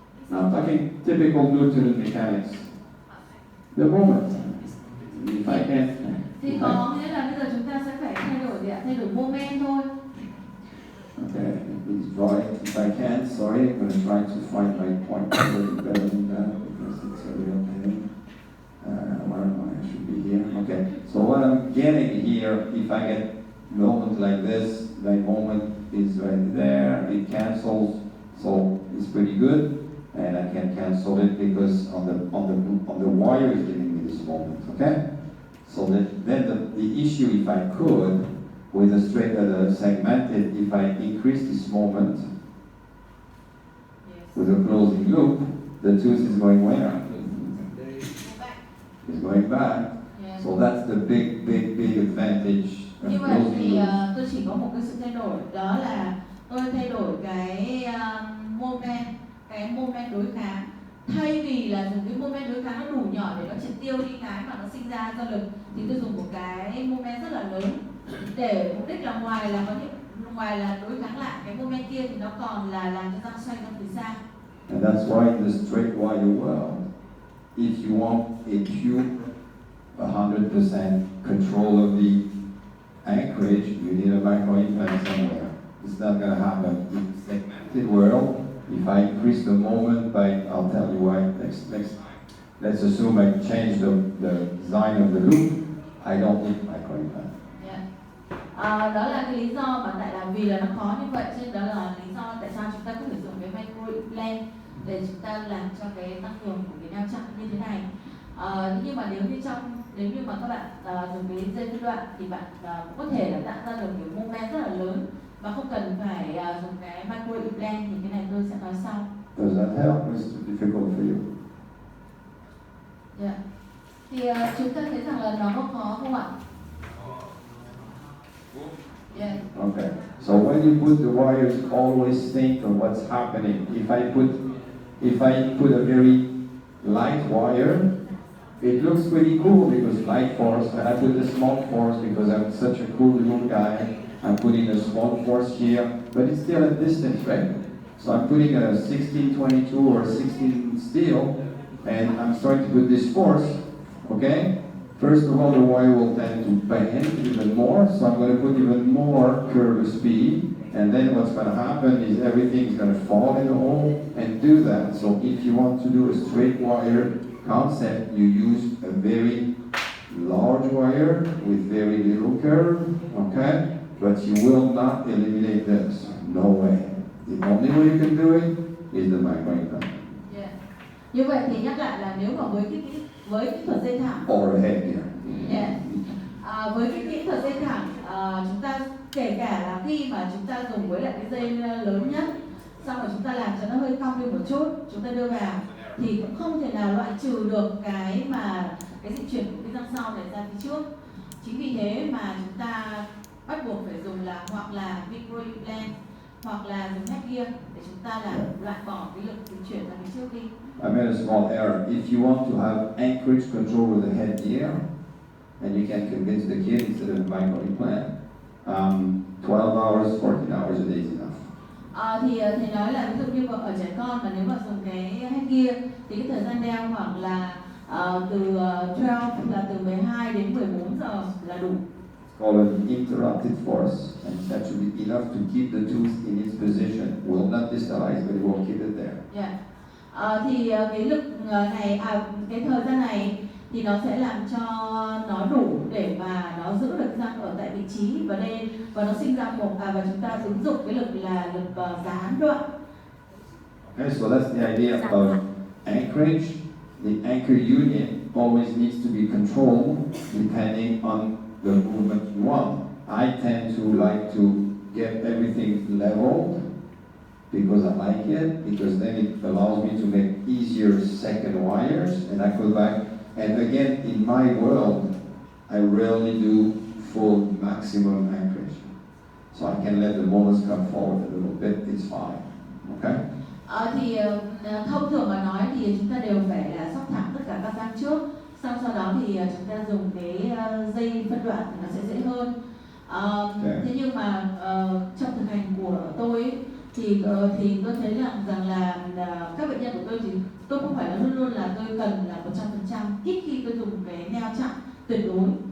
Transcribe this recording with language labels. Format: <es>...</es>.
<en>Now I'm talking typical Newtonian mechanics. The moment. If I can't.</en> <vi>Thì có nghĩa là bây giờ chúng ta sẽ phải thay đổi moment thôi.</vi> <en>Okay, please draw it. If I can't, sorry, I'm going to try to find my point a little better than that because it's a real pain. Where am I? I should be here. Okay, so what I'm getting here, if I get moment like this, my moment is right there, it cancels, so it's pretty good. and I can cancel it because on the wire is giving me this moment, okay? So then the issue, if I could, with the segmented, if I increase this moment Yes. with a closing loop, the tooth is going where? Go back. It's going back. Yes. So that's the big advantage of</en> <vi>Như vậy</vi> <en>closing</en> <vi>thì</vi> <en>loops.</en> <vi>tôi chỉ có một cái sự thay đổi, đó là tôi thay đổi cái moment đối kháng. Thay vì là dùng cái moment đối kháng nó đủ nhỏ để nó triệt tiêu đi cái mà nó sinh ra do lực, thì tôi dùng một cái moment rất là lớn để mục đích là ngoài là đối kháng lại cái moment kia thì nó còn là làm cho răng xoay ra từ xa.</vi> <en>And that's why in the straight wire world, if you want a pure 100% control of the anchorage, you need a microimplant somewhere. It's not going to happen. In segmented world, if I increase the moment by, I'll tell you why next time. Let's assume I change the design of the loop. I don't need microimplant. Yeah.</en> <vi>Đó là cái lý do mà tại là vì là nó khó như vậy, cho nên đó là lý do tại sao chúng ta có thể dùng cái microimplant để chúng ta làm cho cái tăng cường của cái neo chặn như thế này. Nhưng mà nếu như mà các bạn dùng cái dây phân đoạn thì bạn cũng có thể là tạo ra được kiểu moment rất là lớn mà không cần phải dùng cái microimplant, thì cái này tôi sẽ nói sau.</vi> <en>Does that help? It's too difficult for you. Yeah.</en> <vi>Thì chúng ta thấy rằng là nó có khó không ạ?</vi> <en>Yeah. Okay. So when you put the wires, always think of what's happening. If I put a very light wire, it looks pretty cool because light force, and I put a small force because I'm such a cool little guy. I'm putting a small force here, but it's still a distance, right? So I'm putting a 1622 or 16 steel, and I'm starting to put this force, okay? First of all, the wire will tend to bend even more, so I'm going to put even more curve speed, and then what's going to happen is everything is going to fall in the hole and do that. So if you want to do a straight wire concept, you use a very large wire with very little curve, okay? But you will not eliminate this, no way. The only way you can do it is the microimplant. Yeah.</en> <vi>Như vậy thì nhắc lại là nếu mà với kỹ thuật dây thẳng</vi> <en>Or a headgear. Yeah.</en> <vi>Với cái kỹ thuật dây thẳng, chúng ta kể cả là khi mà chúng ta dùng với lại cái dây lớn nhất, xong rồi chúng ta làm cho nó hơi cong đi một chút, chúng ta đưa vào thì cũng không thể nào loại trừ được cái dịch chuyển của cái răng sau này ra phía trước. Chính vì thế mà chúng ta bắt buộc phải dùng là hoặc là microimplant hoặc là dùng headgear để chúng ta là loại bỏ cái lực dịch chuyển ra phía trước đi.</vi> <en>I made a small error. If you want to have anchorage control with a headgear, and you can convince the kid instead of microimplant, 12 hours, 14 hours a day is enough.</en> <vi>Thì thầy nói là ví dụ như ở trẻ con mà nếu mà dùng cái headgear thì cái thời gian đeo khoảng là từ 12 là từ 12 đến 14 giờ là đủ.</vi> <en>Called an interrupted force, and that should be enough to keep the tooth in its position. Will not distalize, but it will keep it there. Yeah.</en> <vi>Thì cái lực này, cái thời gian này thì nó sẽ làm cho nó đủ để mà nó giữ được răng ở tại vị trí và nó sinh ra và chúng ta ứng dụng cái lực là lực gián đoạn.</vi> <en>Okay, so that's the idea of anchorage. The anchor unit always needs to be controlled depending on the movement you want. I tend to like to get everything leveled because I like it, because then it allows me to make easier second wires, and I go back. And again, in my world, I rarely do full maximum anchorage. So I can let the moments come forward a little bit, it's fine. Okay?</en> <vi>Thì thông thường mà nói thì chúng ta đều phải là sóc thẳng tất cả các răng trước, sau đó thì chúng ta dùng cái dây phân đoạn thì nó sẽ dễ hơn. Thế nhưng mà trong thực hành của tôi thì tôi thấy rằng là các bệnh nhân của tôi thì tôi không phải là luôn luôn là tôi cần là 100%, ít khi tôi dùng cái neo chặn tuyệt đối.</vi>